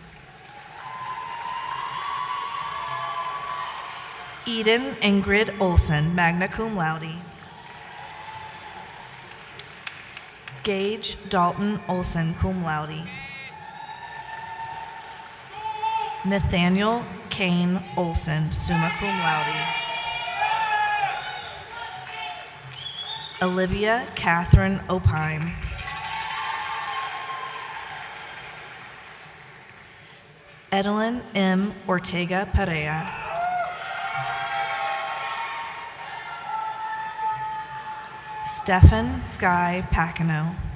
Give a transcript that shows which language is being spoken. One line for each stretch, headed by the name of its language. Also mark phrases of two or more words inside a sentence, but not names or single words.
English: Eden Ingrid Olson,
Latin: magna cum laude.
English: Gage Dalton Olson,
Latin: cum laude.
English: Nathaniel Kane Olson,
Latin: summa cum laude.
English: Olivia Catherine Opine. Edelyn M. Ortega Perea. Stefan Sky Pacino.